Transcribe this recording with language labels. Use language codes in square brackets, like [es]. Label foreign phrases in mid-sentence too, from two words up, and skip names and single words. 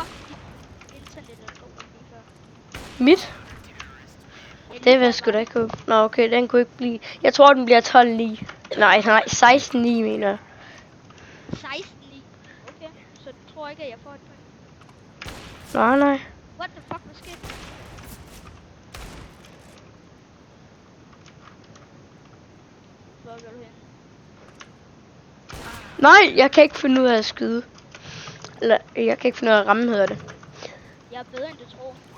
[da] Internet er dårligt lige før. Mit? Det vil jeg sgu da ikke håbe. Nå, okay, den kunne ikke blive... Jeg tror, den bliver 12-9. Nej, 16-9, mener jeg. 16-9. Okay, så du tror ikke, at jeg får et point? Nej. [en] What the fuck, [da] hvad skete? Hvor går du hen? Nej, jeg kan ikke finde ud af at skyde. Eller, jeg kan ikke finde ud af at ramme, hedder det. Jeg er bedre end du tror.